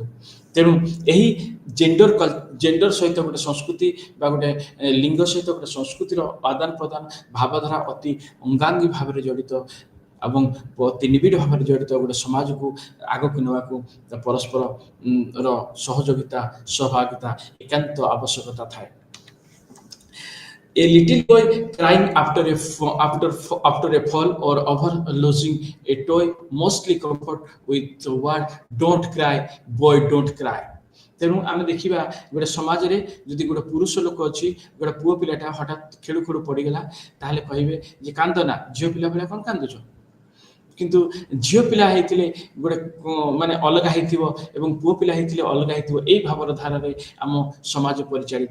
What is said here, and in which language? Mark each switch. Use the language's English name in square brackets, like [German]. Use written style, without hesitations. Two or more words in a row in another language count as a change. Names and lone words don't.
[Odia] ତେଣୁ ଏହି ଜେଣ୍ଡର ସହିତ ଗୋଟେ ସଂସ୍କୃତି ବା ଗୋଟେ ଲିଙ୍ଗ ସହିତ ଗୋଟେ ସଂସ୍କୃତିର ଆଦାନ ପ୍ରଦାନ ଭାବଧାରା ଅତି ଅଙ୍ଗାଙ୍ଗୀ ଭାବରେ ଜଡ଼ିତ ଏବଂ ଅତି ନିବିଡ଼ ଭାବରେ ଜଡ଼ିତ ଗୋଟେ ସମାଜକୁ ଆଗକୁ ନେବାକୁ ପରସ୍ପର ର ସହଯୋଗିତା ସହଭାଗିତା ଏକାନ୍ତ ଆବଶ୍ୟକତା ଥାଏ। [English] A little boy crying after a fall or over losing a toy mostly comfort with the word don't cry boy don't cry। [Odia] ତେଣୁ ଆମେ ଦେଖିବା ଗୋଟେ ସମାଜରେ ଯଦି ଗୋଟେ ପୁରୁଷ ଲୋକ ଅଛି, ଗୋଟେ ପୁଅ ପିଲାଟା ହଠାତ୍ ଖେଳୁ ଖେଳୁ ପଡ଼ିଗଲା, ତାହେଲେ କହିବେ ଯେ କାନ୍ଦ ନା, ଝିଅ ପିଲା ଭଳିଆ କ'ଣ କାନ୍ଦୁଛ? କିନ୍ତୁ ଝିଅ ପିଲା ହେଇଥିଲେ ଗୋଟେ ମାନେ ଅଲଗା ହେଇଥିବ ଏବଂ ପୁଅ ପିଲା ହେଇଥିଲେ ଅଲଗା ହେଇଥିବ, ଏଇ ଭାବର ଧାରାରେ ଆମ ସମାଜ ପରିଚାଳିତ।